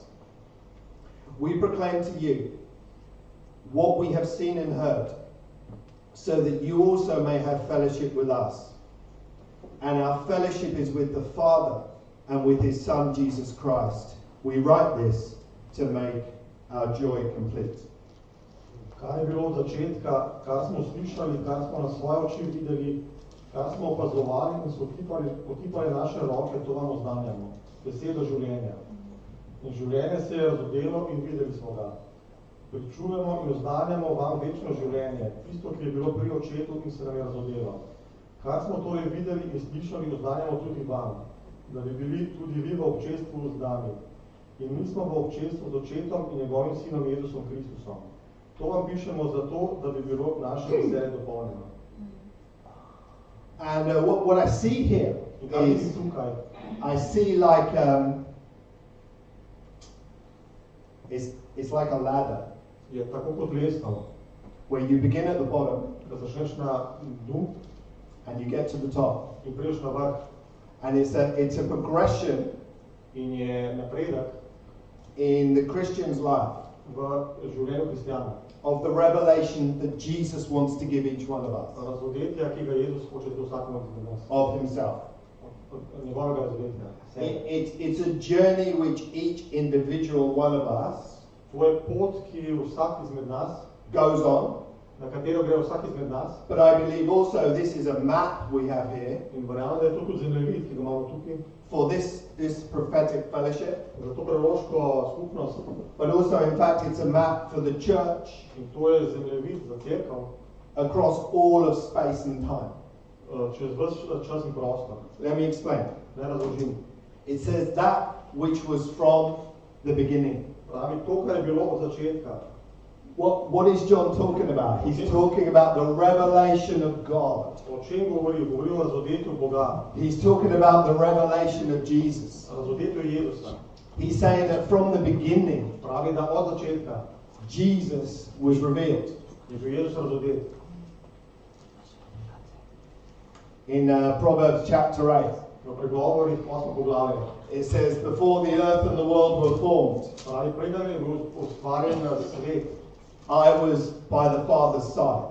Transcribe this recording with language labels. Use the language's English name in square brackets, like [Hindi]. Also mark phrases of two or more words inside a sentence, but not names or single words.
[English] We proclaim to you what we have seen and heard, so that you also may have fellowship with us. And our fellowship is with the Father and with his Son Jesus Christ. We write this to make our joy complete. [Slovenian] Kar je bilo od začetka, kar smo slišali, kar smo na svoje oči videli, kar smo opazovali in so otipali naše roke, to vam oznanjamo. besedo življenja. In življenje se je razodelo in videli smo ga. Pričujemo in oznanjamo vam večno življenje, tisto, ki je bilo pri očetu in se nam je razodelo. Kar smo torej videli in slišali, oznanjamo tudi vam, da bi bili tudi vi v občestvu z nami. In mi smo v občestvu z očetom in njegovim sinom Jezusom Kristusom. To vam pišemo zato, da bi bilo naše veselje dopolnjeno. [English] And what I see here is, I see like, it's like a ladder. [Slovenian] Je tako kot lestev, [English] where you begin at the bottom [Slovenian] da začneš na dnu [English] and you get to the top. [Slovenian] In prideš na vrh. [English] And it's a progression [Slovenian] in je napredek [English] in the Christian's life [Slovenian] v življenju kristjana. [English] Of the revelation that Jesus wants to give each one of us. [Slovenian] Razodetja, ki ga Jezus hoče dati vsakemu od nas. [English] Of himself. [Slovenian] Njegovega razodetja. [English] It's a journey which each individual one of us [Slovenian] To je pot, ki vsak izmed nas [English] goes on. [Slovenian] Na katero gre vsak izmed nas. [English] But I believe also this is a map we have here. [Slovenian] In verjamem, da je to tudi zemljevid, ki ga imamo tukaj. [English] For this prophetic fellowship. [Slovenian] Za to proroško skupnost. [English] But also, in fact, it's a map for the church. [Slovenian] In to je zemljevid za cerkev. [English] Across all of space and time. [Slovenian] Čez ves čas in prostor. [English] Let me explain. [Slovenian] Naj razložim. [English] It says that which was from the beginning. [Slovenian] Pravi, to, kar je bilo od začetka. [English] What is John talking about? He's talking about the revelation of God. [Slovenian] O čem govori? Govori o razodetju Boga. [English] He's talking about the revelation of Jesus. [Slovenian] Razodetju Jezusa. [English] He's saying that from the beginning, [Slovenian] pravi, da od začetka, [English] Jesus was revealed. [Slovenian] Je bil Jezus razodet. [English] In Proverbs chapter 8. [Slovenian] V pregovorih 8. poglavje. [English] It says, before the earth and the world were formed, [Slovenian] pravi, preden je bil ustvarjen svet, [English] I was by the Father's side.